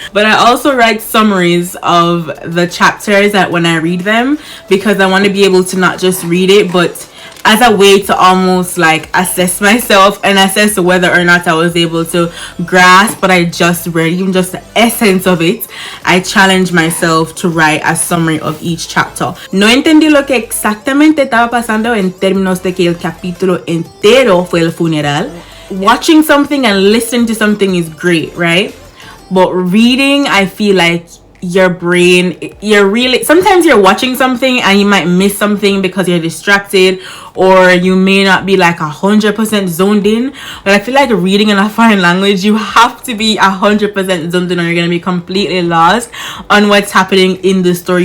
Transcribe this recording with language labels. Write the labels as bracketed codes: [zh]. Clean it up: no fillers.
[en] But I also write summaries of the chapters that when I read them, because I want to be able to not just read it, but as a way to almost like assess myself and assess whether or not I was able to grasp what I just read, even just the essence of it. I challenge myself to write a summary of each chapter. [es] No entendí lo que exactamente estaba pasando en términos de que el capítulo entero fue el funeral. [en] Watching something and listening to something is great, right? But reading, I feel like your brain, sometimes you're watching something and you might miss something because you're distracted, or you may not be like 100% zoned in. But I feel like reading in a foreign language, you have to be 100% zoned in, or you're gonna be completely lost on what's happening in the story.